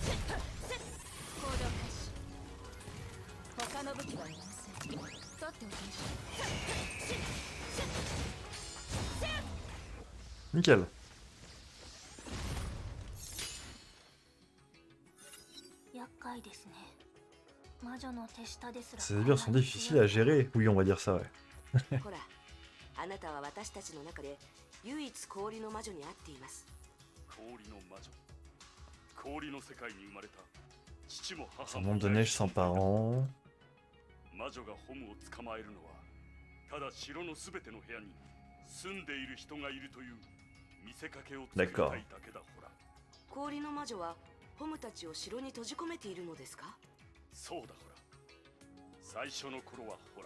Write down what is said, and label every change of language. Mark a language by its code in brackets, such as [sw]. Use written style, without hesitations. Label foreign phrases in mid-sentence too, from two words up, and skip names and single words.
[fr] Nickel. Ces sbires sont difficiles à gérer. Oui, on va dire ça, ouais. [ja] ほら、あなたは私たちの中で唯一氷の魔女に会っています。氷の魔女。氷の世界に生まれた父も母 [fr] Un [ja] も [fr] monde de neige sans parents. [ja] 魔女がホムを捕まえるのはただ城のすべての部屋に住んでいる人がいるという見せかけを作りたいだけだホラ。氷の魔女はホムたちを城に閉じ込めているのですか？そうだホラ。最初の頃はホラ。